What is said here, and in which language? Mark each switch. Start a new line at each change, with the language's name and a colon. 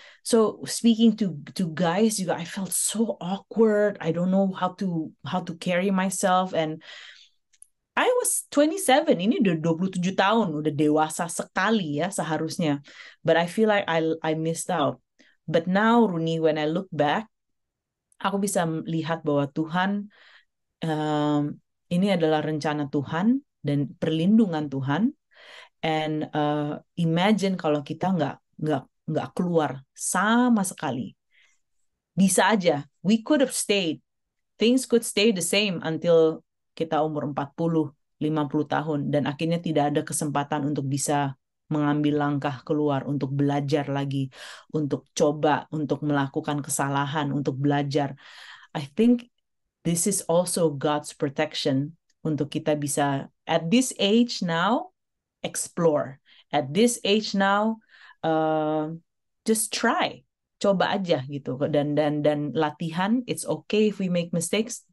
English: So speaking to guys juga, I felt so awkward. I don't know how to carry myself, and I was 27,
Indonesian: ini udah 27 tahun, udah dewasa sekali ya seharusnya.
English: But I feel like I missed out. But now,
Indonesian: Runi,
English: when I look back,
Indonesian: aku bisa melihat bahwa Tuhan, ini adalah rencana Tuhan dan perlindungan Tuhan.
English: And imagine
Indonesian: kalau kita nggak keluar sama sekali. Bisa aja,
English: we could have stayed. Things could stay the same
Indonesian: until kita umur 40, 50 tahun, dan akhirnya tidak ada kesempatan untuk bisa mengambil langkah keluar, untuk belajar lagi, untuk coba, untuk melakukan kesalahan, untuk belajar.
English: I think this is also God's protection
Indonesian: untuk kita bisa,
English: at this age now, explore. At this age now, just try.
Indonesian: Coba aja gitu. Dan latihan,
English: it's okay if we make mistakes.